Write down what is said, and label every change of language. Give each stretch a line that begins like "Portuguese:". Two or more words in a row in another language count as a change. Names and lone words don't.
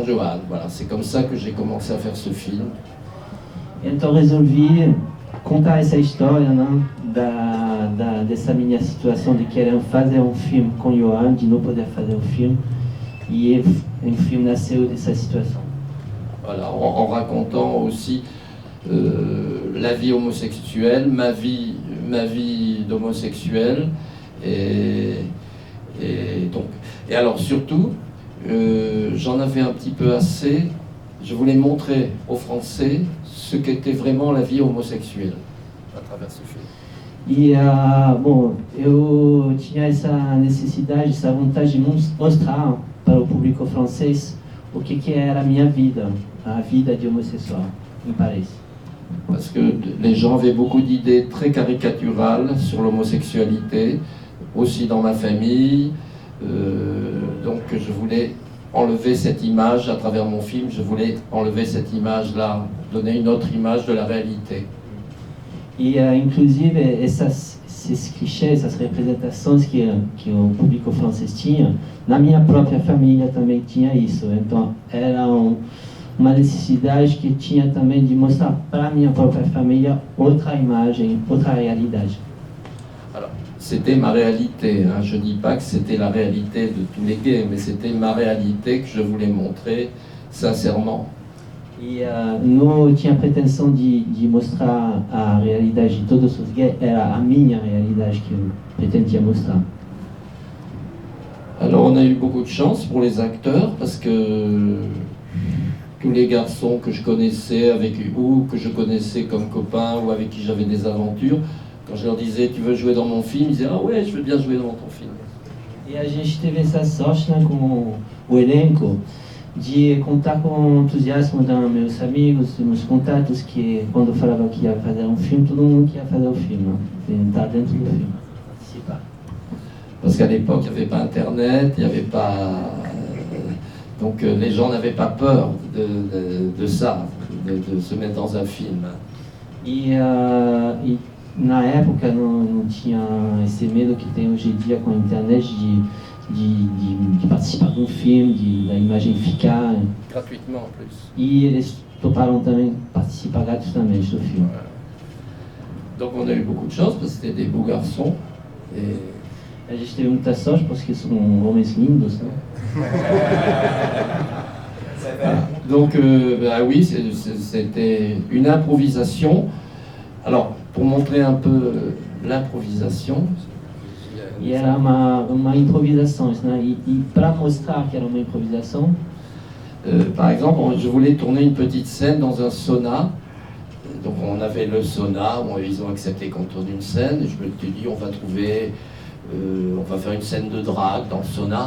French: Voilà, c'est comme ça que j'ai commencé à faire ce film.
Portuguese: Então resolvi contar essa história, né, dessa minha situação de querer fazer filme com Johan, de não poder fazer filme, e filme nasceu dessa situação.
French: Voilà, en racontant aussi la vie homosexuelle, ma vie d'homosexuel, et alors surtout, j'en avais un petit peu assez. Je voulais montrer aux Français ce qu'était vraiment la vie homosexuelle à travers ce film.
Portuguese: E, bom, eu tinha essa necessidade, essa vontade de mostrar para o público francês o que era a minha vida, a vida de homossexual em Paris.
French: Parce que les gens avaient beaucoup d'idées très caricaturales sur l'homosexualité, aussi dans ma famille, donc je voulais enlever cette image à travers mon film, je voulais enlever cette image-là, donner une autre image de la réalité.
Portuguese: E, inclusive, esses clichês, essas representações que o público francês tinha, na minha própria família também tinha isso. Então, era uma necessidade que tinha também de mostrar para a minha própria família outra imagem, outra realidade.
French: Alors, c'était ma réalité, hein. Je ne dis pas que c'était la réalité de tous les gays, mais c'était ma réalité que je voulais montrer sincèrement.
Portuguese: E não tinha pretensão de mostrar a realidade de todos os gays, era a minha realidade que eu pretendia mostrar.
French: Alors on a eu beaucoup de chance pour les acteurs parce que tous les garçons que je connaissais ou que je connaissais comme copains ou avec qui j'avais des aventures, quand je leur disais tu veux jouer dans mon film, ils disaient ah ouais je veux bien jouer dans ton film.
Portuguese: E a gente teve essa sorte, né, com o elenco, de contar com o entusiasmo dos meus amigos, dos meus contatos, que quando eu falava que ia fazer filme, todo mundo queria fazer o filme, estar dentro do filme, participar.
French: Parce qu'à l'époque, il n'y avait pas Internet, il n'y avait pas... donc les gens n'avaient pas peur de ça, de se mettre dans un film.
Portuguese: E na época não tinha esse medo que tem hoje em dia com a internet de participar de filme, da imagem ficar.
French: Gratuitement en plus.
Portuguese: E eles toparam também participar gratuitamente do filme.
French: Voilà. Donc on a eu beaucoup de chance parce que c'était des beaux garçons. Et...
Portuguese: A gente teve muita sorte porque são homens lindos, né?
French: Donc bah oui, c'était une improvisation. Alors, pour montrer un peu l'improvisation...
Portuguese: E era uma improvisação, né? E para mostrar que era uma improvisação...
French: par exemple, je voulais tourner une petite scène dans un sauna. Donc on avait le sauna, ils ont accepté qu'on tourne une scène. Et je me suis dit, on va faire une scène de drague dans le sauna.